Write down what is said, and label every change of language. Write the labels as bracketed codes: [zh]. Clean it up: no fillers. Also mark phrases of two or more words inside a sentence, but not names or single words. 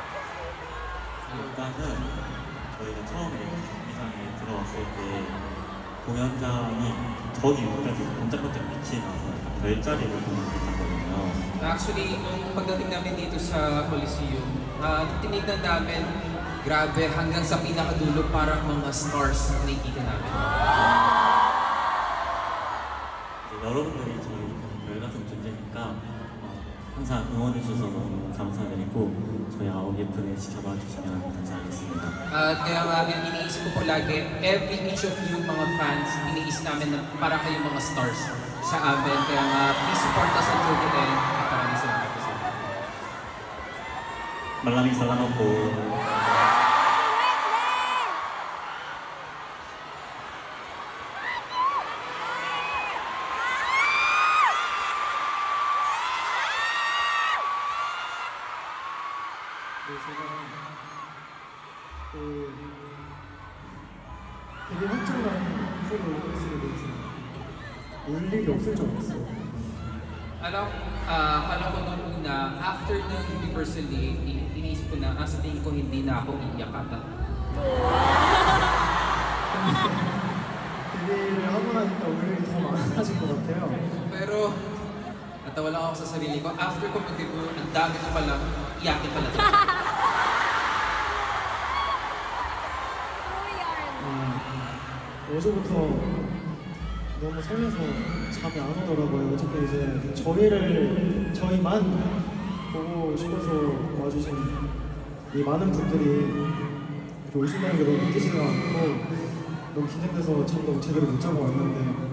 [ko] 일단은 저희가 처음에 경기장에 들어왔을 때 공연장이 저기 위까지 반짝반짝 빛이 나서 별자리를 보는 듯하거든요. [tl] Actually, nung pagdating namin dito sa Coliseum, tinignan namin, grabe, hanggang sa pinakadulo parang mga stars na nakikita namin. [ko] 이제 여러분들이 저희 별 같은 존재니까 항상 응원해주셔서 너무 감사드리고 저희 아홉예쁜에 지켜봐 주시면 감사하겠습니다. [tl] At kaya nga, iniisip ko po lagi, [en] each of you [tl] mga fans, iniisip namin na para kayong mga stars sa amin. Kaya nga, [en] please support us until the end. [tl] At maraming salamat po sa inyo. 말랑이 살라놓고 [ko] 네, 제가 되게 확정한 프로를 쓰게 돼서 올 일이 없을 줄 알았어요. [tl] Alam ko nung una, after ng Universal Day, iniisip ko na, sa tingin ko hindi na ako iiyak ata. [ko] 데뷔를 하고 나니까 오히려 더 많아진 것 같아요. [tl] Pero, natawa lang ako sa sarili ko. After ko mag-debut, ang dami ko palang iyakin pala. [ko] 어제부터 너무 설레서 잠이 안 오더라고요. 어차피 이제 저희만 보고 싶어서 와주신 이 많은 분들이 이렇게 오신다는 게 너무 믿기지가 않고 너무 긴장돼서 잠도 제대로 못 자고 왔는데